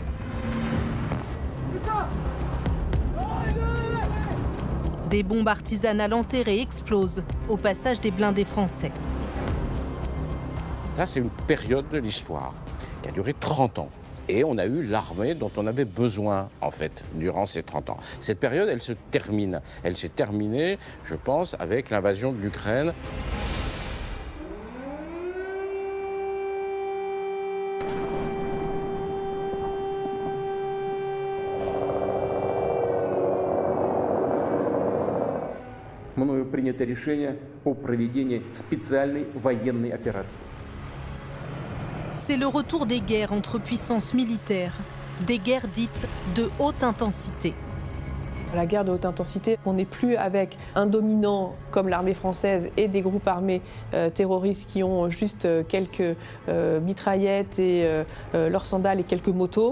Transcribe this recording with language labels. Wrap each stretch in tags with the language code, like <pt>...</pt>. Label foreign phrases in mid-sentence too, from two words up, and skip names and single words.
<fr>Des bombes artisanales enterrées explosent au passage des blindés français. Ça, c'est une période de l'histoire qui a duré 30 ans. Et on a eu l'armée dont on avait besoin, en fait, durant ces 30 ans. Cette période, elle se termine. Elle s'est terminée, je pense, avec l'invasion de l'Ukraine.</fr> <ru>Мною принято решение о проведении специальной военной операции.</ru> <fr>C'est le retour des guerres entre puissances militaires, des guerres dites de haute intensité. La guerre de haute intensité, on n'est plus avec un dominant comme l'armée française et des groupes armés terroristes qui ont juste quelques mitraillettes et leurs sandales et quelques motos.</fr>